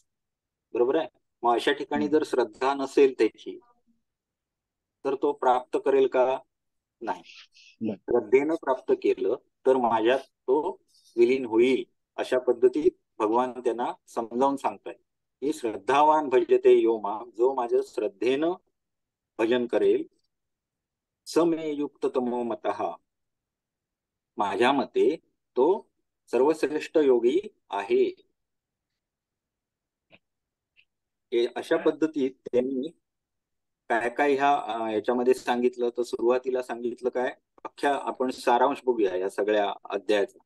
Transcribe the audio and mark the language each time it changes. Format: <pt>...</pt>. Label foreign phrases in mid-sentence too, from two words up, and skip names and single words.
<mr>बरोबर आहे? मग अशा ठिकाणी जर श्रद्धा नसेल त्याची, तर तो प्राप्त करेल का? नाही. श्रद्धेनं प्राप्त केलं तर माझ्यात तो विलीन होईल. अशा पद्धतीत भगवान त्यांना समजावून सांगताय की</mr> <sa>श्रद्धावान भजते यो माम,</sa> <mr>जो माझ्या श्रद्धेनं भजन करेल,</mr> <sa>समे युक्ततमो मतः,</sa> <mr>माझ्या मते तो सर्वश्रेष्ठ योगी आहे. अशा पद्धतीत त्यांनी काय काय याच्यामध्ये सांगितलं, तर सुरुवातीला सांगितलं काय, अख्ख्या आपण सारांश बघूया या सगळ्या अध्यायाचा.</mr>